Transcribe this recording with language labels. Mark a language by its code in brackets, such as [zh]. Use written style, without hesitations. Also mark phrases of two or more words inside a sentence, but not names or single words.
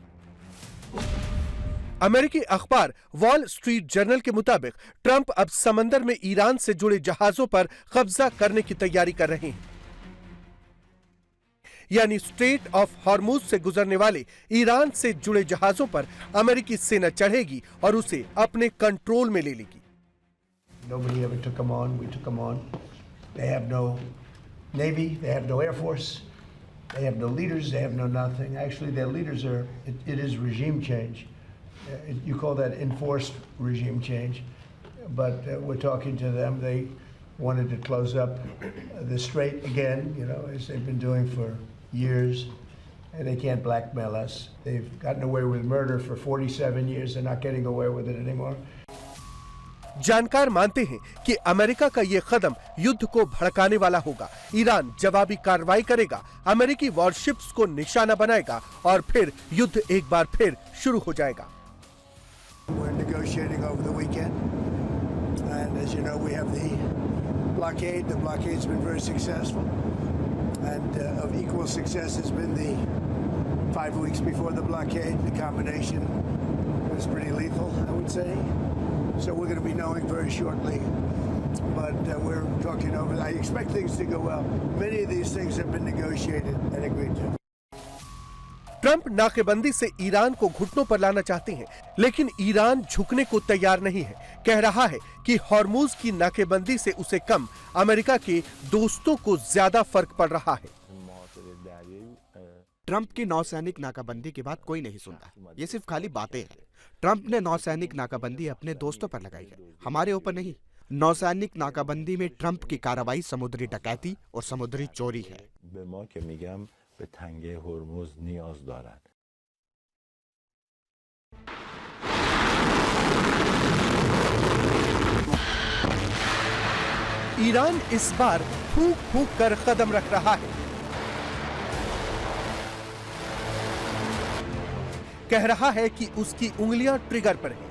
[hi] अमेरिकी अखबार वॉल स्ट्रीट जर्नल के मुताबिक ट्रंप अब समंदर में ईरान से जुड़े जहाजों पर कब्जा करने की तैयारी कर रहे हैं, यानी स्ट्रेट ऑफ हॉर्मुज से गुजरने वाले ईरान से जुड़े जहाजों पर अमेरिकी सेना चढ़ेगी और उसे अपने कंट्रोल में ले लेगी। [en] Nobody ever took them on. We took them on. They have no navy. They have no air force. They have no leaders. They have no nothing. Actually, their leaders are. It is regime change. You call that enforced regime change, but we're talking to them. They wanted to close up the strait again, you know, as they've been doing for years, and they can't blackmail us. They've gotten away with murder for 47 years. They're not getting away with it anymore. [hi] जानकार मानते हैं कि अमेरिका का ये कदम युद्ध को भड़काने वाला होगा। ईरान जवाबी कार्रवाई करेगा, अमेरिकी वॉरशिप्स को निशाना बनाएगा और फिर युद्ध एक बार फिर शुरू हो जाएगा। [en] We're negotiating over the weekend, and as you know, we have the blockade. The blockade's been very successful, and of equal success has been the 5 weeks before the blockade. The combination was pretty lethal, I would say. So we're going to be knowing very shortly, but we're talking over. I expect things to go well. Many of these things have been negotiated and agreed to. [hi] ट्रंप नाकेबंदी से ईरान को घुटनों पर लाना चाहते हैं, लेकिन ईरान झुकने को तैयार नहीं है। कह रहा है कि हॉर्मुज की नाकेबंदी से उसे कम अमेरिका के दोस्तों को ज्यादा फर्क पड़ रहा है। ट्रंप की नौसैनिक नाकाबंदी की बात कोई नहीं सुनता, ये सिर्फ खाली बातें हैं। ट्रंप ने नौसैनिक नाकाबंदी अपने दोस्तों पर लगाई है, हमारे ऊपर नहीं। नौसैनिक नाकाबंदी में ट्रंप की कार्रवाई समुद्री डकैती और समुद्री चोरी है। [fa] به تنگه هرمز نیاز دارند. [hi] ईरान इस बार फूंक फूंक कर कदम रख रहा है। कह रहा है कि उसकी उंगलियां ट्रिगर पर हैं।